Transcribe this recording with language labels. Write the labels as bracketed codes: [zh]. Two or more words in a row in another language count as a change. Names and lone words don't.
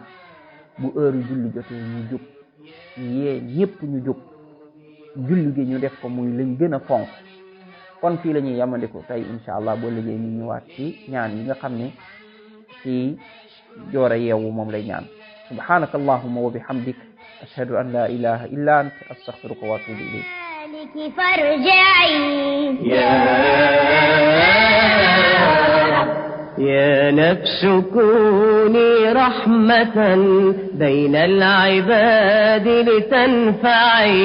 [wo] bu heure julli jotee ñu jóg, ñu yee ñépp ñu jóg, julli gi ñu def ko muy lañ gën a fonk. kon fii la ñuy yamandiku tey [ar] إن شاء الله [wo] boo liggéey ñu ñëwaat ci ñaan yi nga xam ne ci joor a yeewu moom lay ñaan. [ar] سبحانك اللهم وبحمدك أشهد أن لا إله إلا أنت أستغفرك وأتوب إليك. يا نفس كوني رحمة بين العباد لتنفعي.